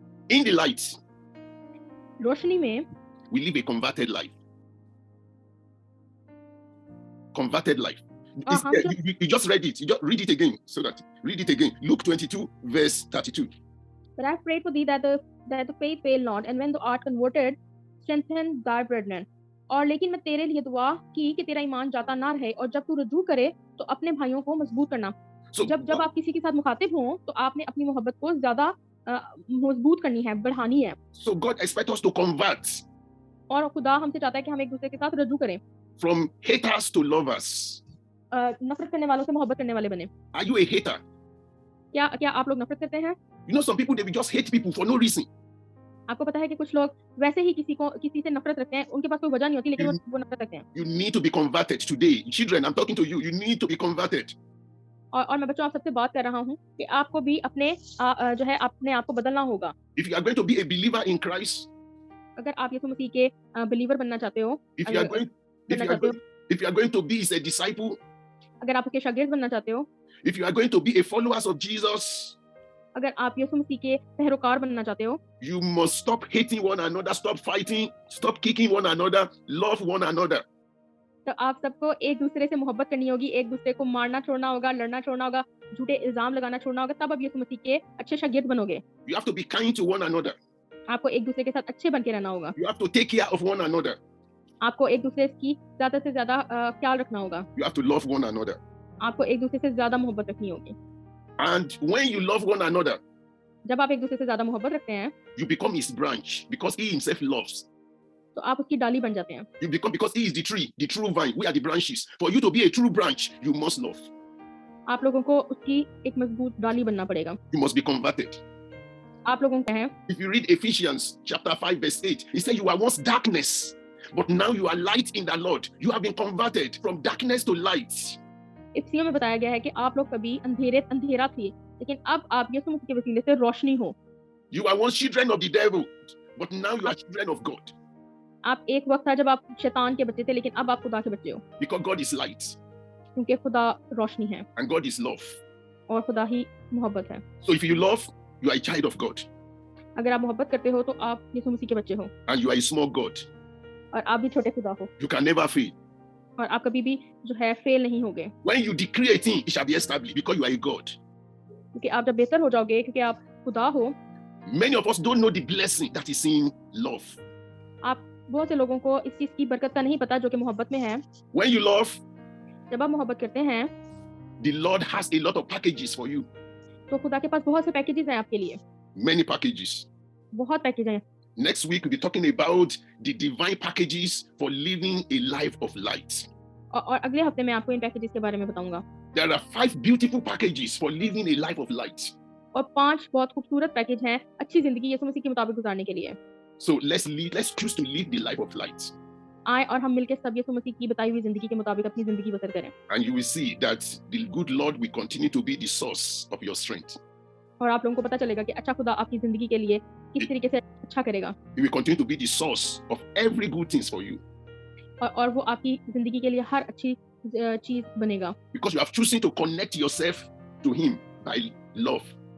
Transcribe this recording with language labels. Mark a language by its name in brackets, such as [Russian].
[English] In the light, [Hindi] रोशनी में, [English] we live a converted life. Converted life. You just read it. You just read it again. Read it again. Luke 22 verse 32. But I prayed for thee that the faith fail not, and when thou art converted, strengthen thy brethren. [Hindi] और लेकिन मैं तेरे लिए दुआ की कि तेरा ईमान जाता ना रहे, और जब तू रुजू करे तो अपने भाइयों को मजबूत करना. जब आप किसी के साथ मुखातिब हो तो आपने अपनी मोहब्बत को ज्यादा मजबूत करनी है, बढ़ानी है. [English] So God expects us to convert. [Hindi] और खुदा हमसे चाहता है कि हम एक दूसरे के साथ रुजू करें. [English] From haters to lovers. [Hindi] नफरत करने वालों से मोहब्बत करने वाले बने. [English] Are you a hater? [Hindi] क्या आप लोग नफरत करते हैं? [English] You know some people, they will just hate people for no reason. [Hindi] आपको पता है कि कुछ लोग वैसे ही किसी से नफरत रखते हैं, उनके पास कोई वजह नहीं होती, लेकिन वो नफरत रखते हैं. [English] You need to be converted today. Children, I'm talking to you. You need to be converted. [Hindi] और मैं बच्चों आप सबसे बात कर रहा हूँ कि आपको भी अपने आप को बदलना होगा. [English] If you are going to be a believer in Christ, [Hindi] अगर आप यीशु मसीह के बिलीवर बनना चाहते हो, [English] if you are going to be a disciple, [Hindi] अगर आप उसके शागिर्द बनना चाहते हो, [English] If you are going to be a follower of Jesus, [Hindi] अगर आप यीशु मसीह के पैरोकार बनना चाहते हो, [English] you must stop hating one another, stop fighting, stop kicking one another, love one another. [Hindi] तो आप सबको एक दूसरे से मोहब्बत करनी होगी, एक दूसरे को मारना छोड़ना होगा, लड़ना छोड़ना होगा, झूठे इल्जाम लगाना छोड़ना होगा, तब आप यीशु मसीह के अच्छे शागिर्द बनोगे। [English] You have to be kind to one another. [Hindi] आपको एक दूसरे के साथ अच्छे बन के रहना होगा। [English] You have to take care of one another. [Hindi] आपको एक दूसरे की ज्यादा से ज्यादा ख्याल रखना होगा। [English] You have to love one another. [Hindi] आपको एक दूसरे से ज्यादा मोहब्बत रखनी होगी। [English] And when you love one another, [Hindi] जब आप एक दूसरे से ज्यादा मोहब्बत रखते हैं, [English] you become his branch because he himself loves. [Hindi] तो आप उसकी डाली बन जाते हैं। [English] You become, because he is the tree, the true vine. We are the branches. For you to be a true branch, you must love. [Hindi] आप लोगों को उसकी एक मजबूत डाली बनना पड़ेगा। [English] You must be converted. [Hindi] आप लोगों को है, [English] If you read Ephesians chapter 5 verse 8, he said you are once darkness, but now you are light in the Lord. You have been converted from darkness to light. [Hindi] इफ्सियों में बताया गया है कि आप लोग कभी अंधेरा थे, लेकिन अब आप यीशु मसीह के वसीले से रोशनी हो। [English] You are once children of the devil, but now you are children of God. [Hindi] आप एक वक्त था जब आप शैतान के बच्चे थे, लेकिन अब आप खुदा के बच्चे हो, [English] Because God is light [Hindi] क्योंकि खुदा रोशनी है [English] and God is love. [Hindi] और खुदा ही मोहब्बत है। [English] So if you love, you are a child of God [Hindi] अगर आप मोहब्बत करते हो तो आप यीशु मसीह के बच्चे हो [English] and you are a small God. [Hindi] और आप भी छोटे खुदा हो [English] You can never fail. [Hindi] और आप कभी भी जो है फेल नहीं होगे, [English] When you decree a thing, it shall be established because you are a God. [Hindi] क्योंकि आप जब बेहतर हो जाओगे, क्योंकि आप खुदा हो। [English] Many of us don't know the blessing that is in love. [Hindi] आप बहुत से लोगों को इस चीज की बरकत का नहीं पता जो कि मोहब्बत में है। [English] When you love, [Hindi] जब आप मोहब्बत करते हैं [English] the Lord has a lot of packages for you. [Hindi] तो खुदा के पास बहुत से पैकेजेस हैं आपके लिए, [English] Many packages. [Hindi] बहुत पैकेज हैं। [English] Next week, we'll be talking about the divine packages for living a life of light. [Hindi] और अगले हफ्ते मैं आपको इन पैकेजेस के बारे में बताऊंगा। [English] There are 5 beautiful packages for living a life of light. [Hindi] और 5 बहुत खूबसूरत पैकेज हैं अच्छी जिंदगी यीशु मसीह के मुताबिक गुजारने के लिए। [English] So let's choose to live the life of light. [Hindi] आए और हम मिलकर सब यीशु मसीह की बताई हुई जिंदगी के मुताबिक अपनी जिंदगी बसर करें। [English] And you will see that the good Lord will continue to be the source of your strength. [Hindi] और आप लोगों को पता चलेगा कि अच्छा खुदा आपकी जिंदगी के लिए किस तरीके से अच्छा करेगा। [English] He will continue to be the source of every good things for you. [Hindi] और वो आपकी जिंदगी के लिए हर अच्छी चीज बनेगा। [English] Because you have chosen to connect yourself to Him by love.